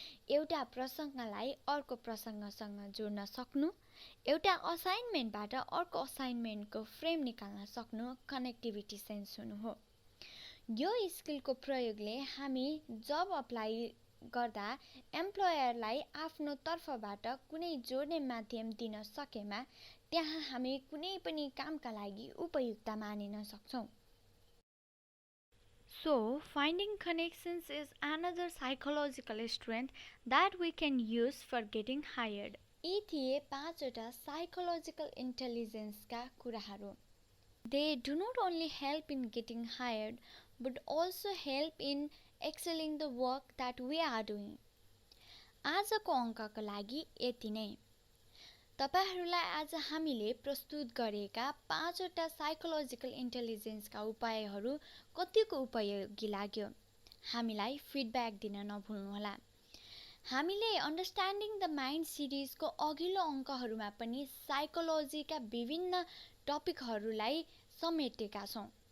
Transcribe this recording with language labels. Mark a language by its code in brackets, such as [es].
[ne] एउटा प्रसङ्गलाई अर्को प्रसङ्गसँग जोड्न सक्नु, एउटा असाइनमेन्टबाट अर्को असाइनमेन्टको फ्रेम निकाल्न सक्नु कनेक्टिभिटी सेन्स हुनु हो। यो स्किलको प्रयोगले हामी जब अप्लाई गर्दा एम्प्लोयरलाई आफ्नो तर्फबाट कुनै जोड्ने माध्यम दिन सकेमा त्यहाँ हामी कुनै पनि कामका लागि उपयुक्त मानिन सक्छौँ। [en] So, finding connections is another psychological strength that we can use for getting hired. [ne] यी थिए 5वटा साइकोलोजिकल इन्टेलिजेन्सका कुराहरू। [en] They do not only help in getting hired but also help in excelling the work that we are doing. [ne] आजको अङ्कका लागि यति नै। तपाईहरूलाई आज हामीले प्रस्तुत गरेका 5वटा साइकोलोजिकल इन्टेलिजेन्सका उपायहरू कतिको उपयोगी लाग्यो हामीलाई फिडब्याक दिन नभुल्नुहोला। हामीले अन्डरस्ट्यान्डिङ द माइन्ड सिरिजको अघिल्लो अङ्कहरूमा पनि साइकोलोजीका विभिन्न टपिकहरूलाई समेटेका छौँ।